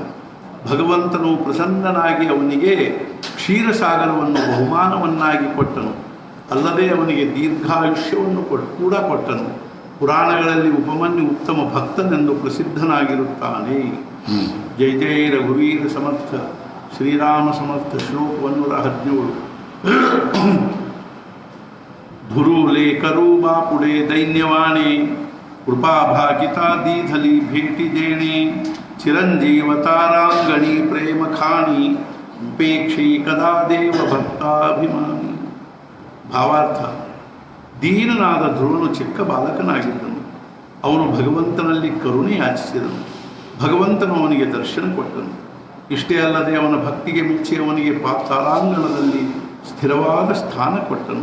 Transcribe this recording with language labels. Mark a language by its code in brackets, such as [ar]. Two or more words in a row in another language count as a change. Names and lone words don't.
[kn] ಭಗವಂತನು ಪ್ರಸನ್ನನಾಗಿ ಅವನಿಗೆ ಕ್ಷೀರಸಾಗರವನ್ನು ಬಹುಮಾನವನ್ನಾಗಿ ಕೊಟ್ಟನು. ಅಲ್ಲದೆ ಅವನಿಗೆ ದೀರ್ಘಾಯುಷ್ಯವನ್ನು ಕೂಡ ಕೊಟ್ಟನು. ಪುರಾಣಗಳಲ್ಲಿ ಉಪಮನ್ಯು ಉತ್ತಮ ಭಕ್ತನೆಂದು ಪ್ರಸಿದ್ಧನಾಗಿರುತ್ತಾನೆ. [mr] जय जय रघुवीर समर्थ श्रीराम समर्थ. [kn] ಶ್ಲೋಕ 117. [mr] धुरुलेकरू बापुडे दैन्यवाणे कृपाभागिता दीधली भेटी देणे चिरंजीव तारांगणी प्रेम खाणी उपेक्षी कदा देव भक्ताभिमानी. [kn] ಭಾವಾರ್ಥ: ದೀನನಾದ ಧ್ರುವನು ಚಿಕ್ಕ ಬಾಲಕನಾಗಿದ್ದನು. ಅವನು ಭಗವಂತನಲ್ಲಿ ಕರುಣೆ ಯಾಚಿಸಿದನು. ಭಗವಂತನು ಅವನಿಗೆ ದರ್ಶನ ಕೊಟ್ಟನು. ಇಷ್ಟೇ ಅಲ್ಲದೆ ಅವನ ಭಕ್ತಿಗೆ ಮೆಚ್ಚಿ ಅವನಿಗೆ ತಾರಾಂಗಣದಲ್ಲಿ ಸ್ಥಿರವಾದ ಸ್ಥಾನ ಕೊಟ್ಟನು.